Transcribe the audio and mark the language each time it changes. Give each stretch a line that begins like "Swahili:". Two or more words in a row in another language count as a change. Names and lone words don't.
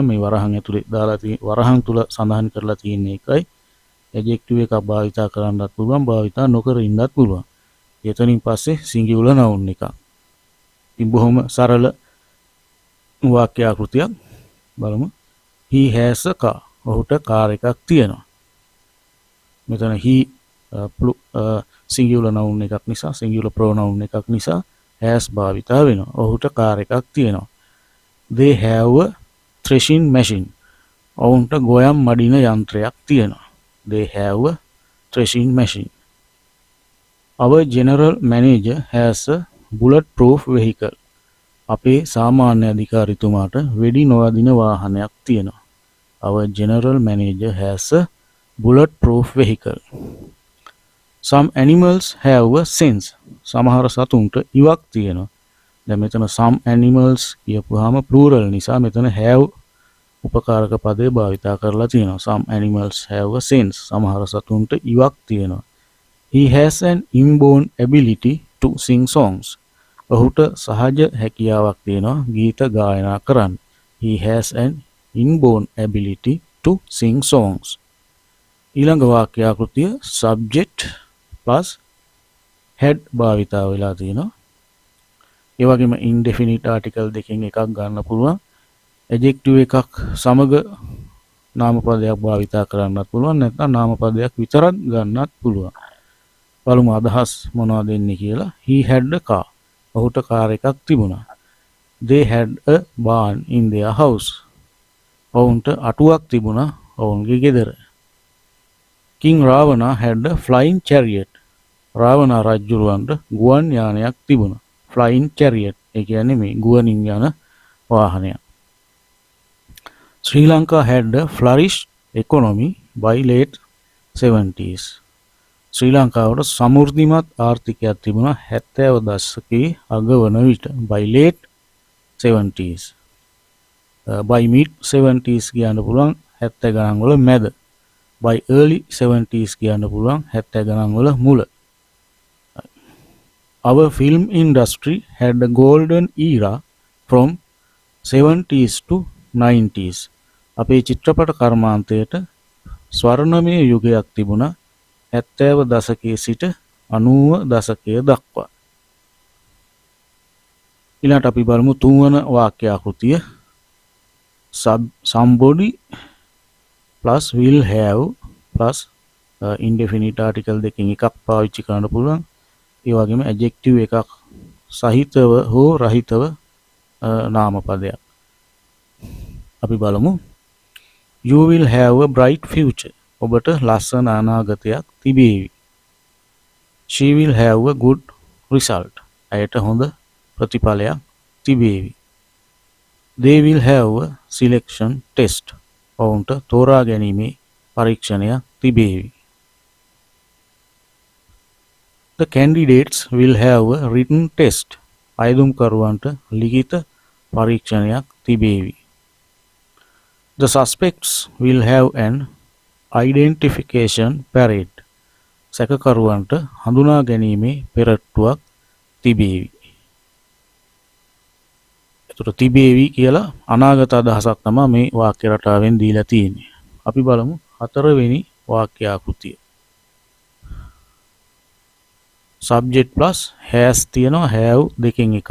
Sinhala: මේ වරහන් ඇතුලේ දාලා තියෙන වරහන් තුල සඳහන් කරලා තියෙන එකයි. adjective එකක් භාවිතා කරන්නත් පුළුවන්, භාවිතා නොකර ඉන්නත් පුළුවන්. එතනින් පස්සේ
English: singular noun
Sinhala: එකක්. ඉතින් බොහොම සරල වාක්‍ය ආකෘතියක් බලමු.
English: He has a car.
Sinhala: ඔහුට කාර් එකක් තියෙනවා. මෙතන
English: he singular noun
Sinhala: එකක් නිසා,
English: singular pronoun
Sinhala: එකක් නිසා has භාවිතා වෙනවා. ඔහුට කාර් එකක් තියෙනවා.
English: They have a threshing machine.
Sinhala: ඔවුන්ට ගොයම් මඩින යන්ත්‍රයක් තියෙනවා.
English: They have a threshing machine. Our general manager has a bulletproof vehicle.
Sinhala: අපේ සාමාන්‍ය අධිකාරිතුමාට වෙඩි නොවදින වාහනයක් තියෙනවා.
English: Our general manager has a bulletproof vehicle. Some animals have a sense.
Sinhala: සමහර සතුන්ට ඉවක් තියෙනවා. දැන් මෙතන
English: some animals
Sinhala: කියපුවාම plural නිසා මෙතන have උපකාරක පදේ භාවිතා කරලා තියෙනවා.
English: Some animals have a sense.
Sinhala: සමහර සතුන්ට ඉවක් තියෙනවා.
English: He has an inborn ability to sing songs.
Sinhala: ඔහුට සහජ හැකියාවක් තියෙනවා ගීත ගායනා කරන්න.
English: He has an inborn ability to sing songs.
Sinhala: ඊළඟ වාක්‍ය ආකෘතිය
English: subject plus had
Sinhala: භාවිතා වෙලා තියෙනවා. ඒ වගේම
English: indefinite article
Sinhala: දෙකෙන් එකක් ගන්න පුළුවන්. adjective එකක් සමග නාමපදයක් භාවිතා කරන්නත් පුළුවන්. නැත්නම් නාමපදයක් විතරක් ගන්නත් පුළුවන්. බලමු අදහස් මොනවද එන්නේ කියලා.
English: He had a car.
Sinhala: ඔහුට කාර් එකක් තිබුණා.
English: They had a barn in their house.
Sinhala: ඔවුන්ට අටුවක් තිබුණා ඔවුන්ගේ ගෙදර.
English: King Ravana had a flying chariot.
Sinhala: රාවණ රජුරවන්ට ගුවන් යානයක් තිබුණා.
English: Flying chariot
Sinhala: ඒ කියන්නේ මේ ගුවනින් යන වාහනයක්.
English: Sri Lanka had a flourished economy by late 70s.
Sinhala: ශ්‍රී ලංකාවට සමෘද්ධිමත් ආර්ථිකයක් තිබුණා 70 දශකයේ අග වන විට.
English: by late 70s. by mid 70s
Sinhala: කියන්න පුළුවන් 70 ගණන් වල මැද.
English: by early 70s
Sinhala: කියන්න පුළුවන් 70 ගණන් වල මුල.
English: Our film industry had a golden era from 70s to 90s.
Sinhala: අපේ චිත්‍රපට කර්මාන්තයට ස්වර්ණමය යුගයක් තිබුණා 70 දශකයේ සිට 90 දශකය දක්වා. ඊළඟට අපි බලමු තුන්වන වාක්‍ය ආකෘතිය.
English: somebody plus will have plus indefinite article
Sinhala: දෙකකින් එකක් පාවිච්චි කරන්න පුළුවන්. ඒ වගේම adjective එකක් සහිතව හෝ රහිතව නාමපදයක්. අපි බලමු.
English: You will have a bright future.
Sinhala: ඔබට ලස්සන අනාගතයක් තිබේවි.
English: She will have a good result.
Sinhala: ඇයට හොඳ ප්‍රතිඵලයක් තිබේවි.
English: They will have a selection test.
Sinhala: ඔවුන්ට තෝරා ගැනීමේ පරීක්ෂණයක් තිබේවි.
English: The candidates will have a written test.
Sinhala: අයදුම්කරුවන්ට ලිඛිත පරීක්ෂණයක් තිබේවි.
English: The suspects will have an identification parade.
Sinhala: සැකකරුවන්ට හඳුනා ගැනීමේ පෙරට්ටුවක් තිබේවි. එතකොට තිබේවි කියලා අනාගත අදහසක් තමයි මේ වාක්‍ය රටාවෙන් දීලා තියෙන්නේ. අපි බලමු හතරවෙනි වාක්‍ය ආකෘතිය.
English: subject plus has තියෙනවා have
Sinhala: දෙකෙන් එකක්.